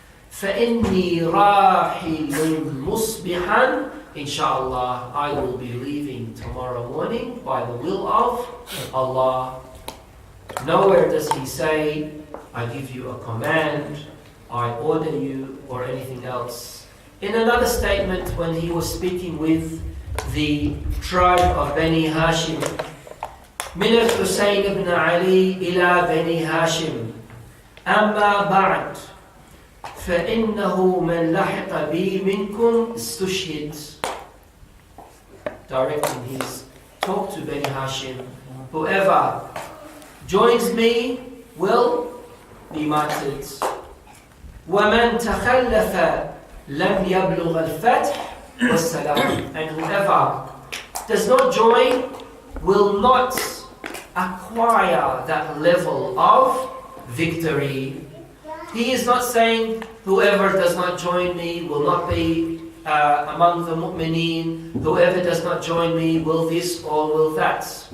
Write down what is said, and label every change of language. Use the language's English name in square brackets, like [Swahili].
[Arabic] فَإِنِّي رَاحِلٌ مُصْبِحًا, [English] inshallah, I will be leaving tomorrow morning by the will of Allah. Nowhere does he say, I give you a command, I order you, or anything else. In another statement, when he was speaking with the tribe of Bani Hashim, [Arabic] من الحسين بن علي إلى بني هاشم أما بعد فإنه من لحق بي منكم استشهد. [English] Directing his talk to Bani Hashim, whoever joins me will be martyred. [Arabic] ومن تخلف لم يبلغ الفتح والسلام. [English] And whoever does not join will not acquire that level of victory. He is not saying whoever does not join me will not be among the mu'mineen, whoever does not join me will this or will that.